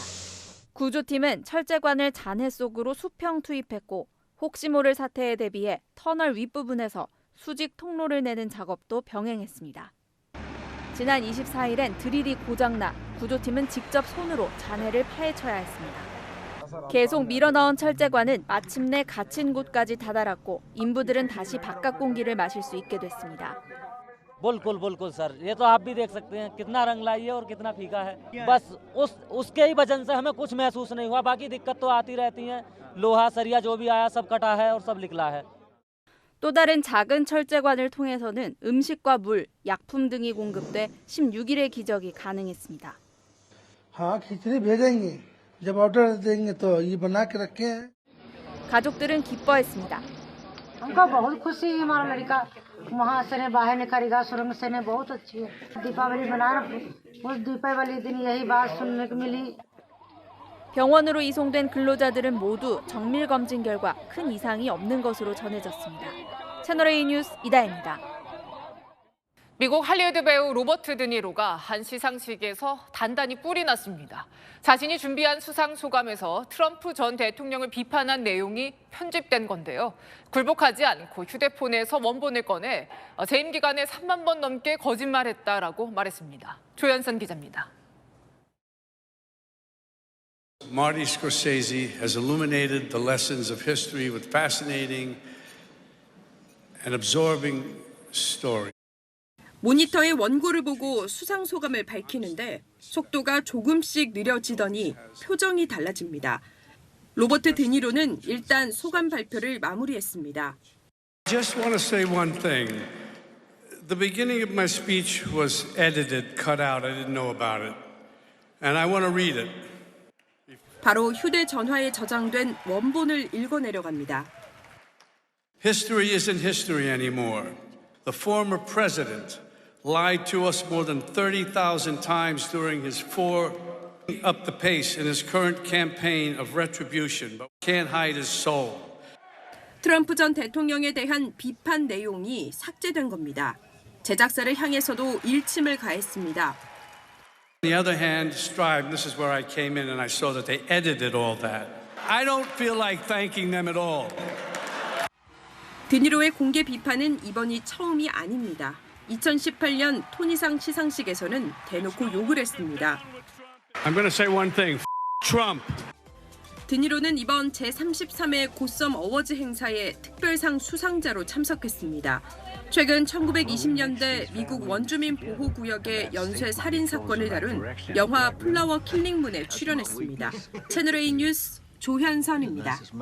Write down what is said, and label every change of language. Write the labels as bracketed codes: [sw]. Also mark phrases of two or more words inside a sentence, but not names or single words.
[ko] 구조팀은 철제관을 잔해 속으로 수평 투입했고 혹시 모를 사태에 대비해 터널 윗부분에서 수직 통로를 내는 작업도 병행했습니다. 지난 24일엔 드릴이 고장나 구조팀은 직접 손으로 잔해를 파헤쳐야 했습니다. 계속 밀어넣은 철제관은 마침내 갇힌 곳까지 다다랐고 인부들은 다시 바깥 공기를 마실 수 있게 됐습니다. [hi] बिल्कुल बिल्कुल सर, ये तो आप भी देख सकते हैं कितना रंग लाई है और कितना फीका है। बस उसके ही वजन से हमें कुछ महसूस नहीं हुआ, बाकी दिक्कत तो आती रहती है। लोहा सरिया जो भी आया सब कटा है और सब निकला है। [ko] 또 다른 작은 철제관을 통해서는 음식과 물, 약품 등이 공급돼 16일의 기적이 가능했습니다. [hi] हाँ, खिचड़ी भेजेंगे। जब ऑर्डर देंगे तो ये बना के रखे हैं। [ko] 가족들은 기뻐했습니다. [hi] हमको बहुत खुशी है हमारा लड़का वहाँ से ने बाहर निकलेगा सुरंग से ने बहुत अच्छी है दीपावली मनाना उस दीपावली दिन यही बात सुनने को मिली. [ko] 병원으로 이송된 근로자들은 모두 정밀 검진 결과 큰 이상이 없는 것으로 전해졌습니다. 채널A 뉴스 이다혜입니다. 미국 할리우드 배우 로버트 드니로가 한 시상식에서 단단히 뿔이 났습니다. 자신이 준비한 수상 소감에서 트럼프 전 대통령을 비판한 내용이 편집된 건데요. 굴복하지 않고 휴대폰에서 원본을 꺼내 재임 기간에 3만 번 넘게 거짓말했다라고 말했습니다. 조현선 기자입니다. [en] Marty Scorsese has illuminated the lessons of history with fascinating and absorbing story. [ko] 모니터의 원고를 보고 수상 소감을 밝히는데 속도가 조금씩 느려지더니 표정이 달라집니다. 로버트 드니로는 일단 소감 발표를 마무리했습니다. [en] Just want to say one thing. The beginning of my speech was edited, cut out. I didn't know about it. And I want to read it. [ko] 바로 휴대전화에 저장된 원본을 읽어내려갑니다. [en] History isn't history anymore. The former president lied to us more than 30,000 times during his up the pace in his current campaign of retribution, but can't hide his soul. [ko] 트럼프 전 대통령에 대한 비판 내용이 삭제된 겁니다. 제작사를 향해서도 일침을 가했습니다. [en] On the other hand, Stripe, this is where I came in and I saw that they edited all that. I don't feel like thanking them at all. [ko] 드니로의 공개 비판은 이번이 처음이 아닙니다. 2018년 토니상 시상식에서는 대놓고 욕을 했습니다. [en] I'm going to say one thing. Trump. [ko] 드니로는 이번 제33회 고썸 어워즈 행사에 특별상 수상자로 참석했습니다. 최근 1920년대 미국 원주민 보호구역의 연쇄 살인 사건을 다룬 영화 플라워 킬링문에 출연했습니다. 채널A 뉴스 조현선입니다.